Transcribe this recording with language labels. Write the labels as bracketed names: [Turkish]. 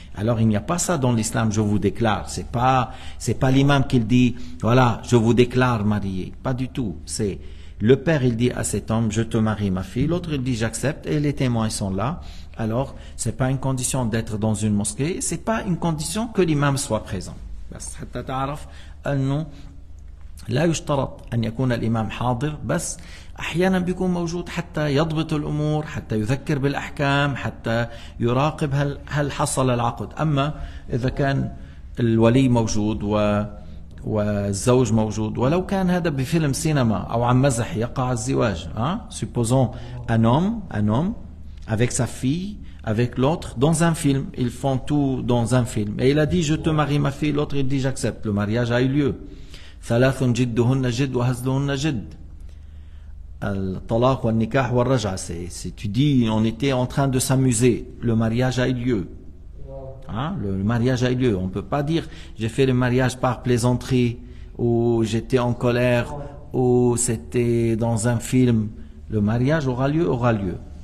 [French] Alors il n'y a pas ça dans l'islam, je vous déclare. C'est pas l'imam qui dit voilà je vous déclare marié. Pas du tout. C'est le père il dit à cet homme je te marie ma fille, l'autre il dit j'accepte et les témoins sont là. Alors c'est pas une condition d'être dans une mosquée, c'est pas une condition que l'imam soit présent. [Arabic] بس حتى تعرف أنه لا يشترط أن يكون الإمام حاضر، بس أحيانا بيكون موجود حتى يضبط الأمور، حتى يذكر بالأحكام، حتى يراقب هل حصل العقد. أما إذا كان الولي موجود والزوج موجود، ولو كان هذا بفيلم سينما أو عن مزح يقع الزواج. [French] Supposons un homme avec sa fille, avec l'autre, dans un film. Ils font tout dans un film. Et il a dit, je te marie ma fille. L'autre, il dit, j'accepte. Le mariage a eu lieu. [Arabic] ثلاث جدهن جد وهزلهن جد. الطلاق والنكاح والرجعة. [French] Si tu dis, on était en train de s'amuser, le mariage a eu lieu. Le mariage a eu lieu. On ne peut pas dire, j'ai fait le mariage par plaisanterie, ou j'étais en colère, ou c'était dans un film. Le mariage aura lieu, aura lieu.